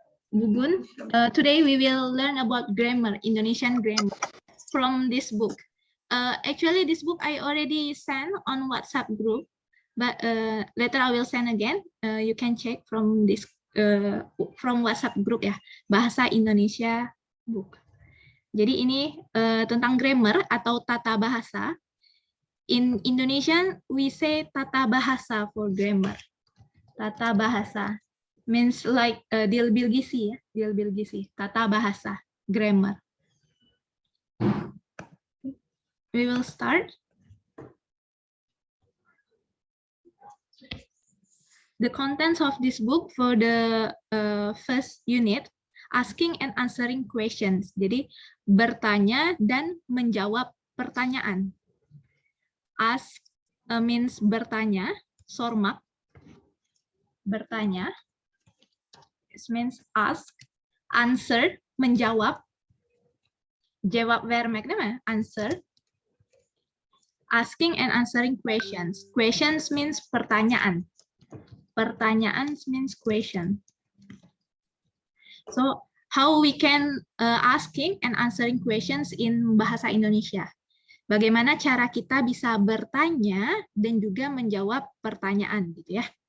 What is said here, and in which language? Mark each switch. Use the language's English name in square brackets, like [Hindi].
[Turkish] Bugun, [English] today we will learn about grammar, Indonesian grammar from this book. Actually, this book I already sent on WhatsApp group, but later I will send again. You can check from this from WhatsApp group ya, Bahasa Indonesia book. [Indonesian] Jadi ini tentang grammar atau tata bahasa. [English] In Indonesian, we say [Indonesian] tata bahasa [English] for grammar. [Indonesian] Tata bahasa [English] means like [Turkish] dilbilgisi ya, dilbilgisi. [Indonesian] Tata bahasa, [English] grammar. We will start. The contents of this book for the first unit, asking and answering questions. [Indonesian] Jadi bertanya dan menjawab pertanyaan. [English] Ask means [Indonesian] bertanya, [Turkish] sormak, [English] bertanya. It means ask. Answer, [Indonesian] menjawab. [English] Jawab verb makna answer. Asking and answering questions. Questions means [Indonesian] pertanyaan. Pertanyaan [English] means question. So, how we can asking and answering questions in Bahasa Indonesia? [Indonesian] Bagaimana cara kita bisa bertanya dan juga menjawab pertanyaan, gitu ya.